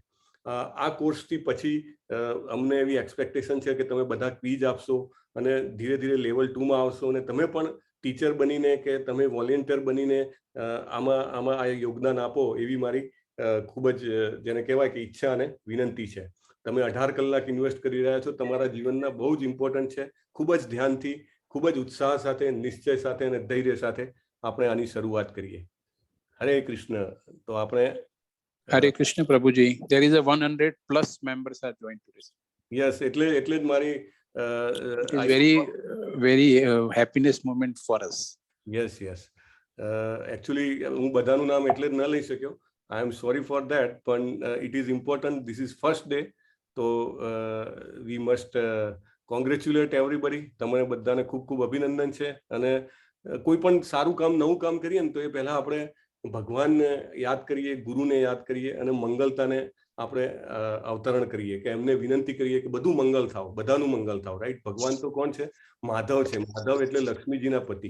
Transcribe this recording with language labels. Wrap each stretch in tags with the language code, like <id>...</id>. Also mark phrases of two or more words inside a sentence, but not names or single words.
<gu>આ કોર્સથી પછી અમને એવી એક્સપેક્ટેશન છે કે તમે બધા ક્વિઝ આપશો અને ધીરે ધીરે લેવલ 2માં આવશો અને તમે પણ ટીચર બનીને કે તમે વોલેન્ટિયર બનીને આમાં આ યોગદાન આપો એવી મારી ખૂબ જ જેને કહેવાય કે ઈચ્છા અને વિનંતી છે. તમે 18 કલાક ઇન્વેસ્ટ કરી રહ્યા છો, તમારા જીવનના બહુ જ ઇમ્પોર્ટન્ટ છે. ખૂબ જ ધ્યાનથી, ખૂબ જ ઉત્સાહ સાથે, નિશ્ચય સાથે અને ધૈર્ય સાથે આપણે આની શરૂઆત કરીએ. હરે કૃષ્ણ. તો આપણે હરે કૃષ્ણ પ્રભુજી.</gu> <en>There is a 100+ members are joined today.</en> <gu>યસ, એટલે જ મારી</gu> <en>it is very happiness moment for us.</en> <gu>યસ. એકચ્યુઅલી હું બધાનું નામ એટલે જ ન લઈ શક્યો</gu> <en>I am sorry for that, but it is important. This is first day, so we must congratulate everybody.</en> <gu>તમને બધાને ખૂબ ખૂબ અભિનંદન છે. અને કોઈ પણ સારું કામ, નવું કામ કરીએ ને તો એ પહેલા આપણે ભગવાનને યાદ કરીએ, ગુરુને યાદ કરીએ અને મંગલતાને આપણે અવતરણ કરીએ, કે એમને વિનંતી કરીએ કે બધું મંગલ થાવ, બધાનું મંગલ થાવ. રાઈટ? ભગવાન તો કોણ છે? માધવ છે. માધવ એટલે લક્ષ્મીજીના પતિ.</gu>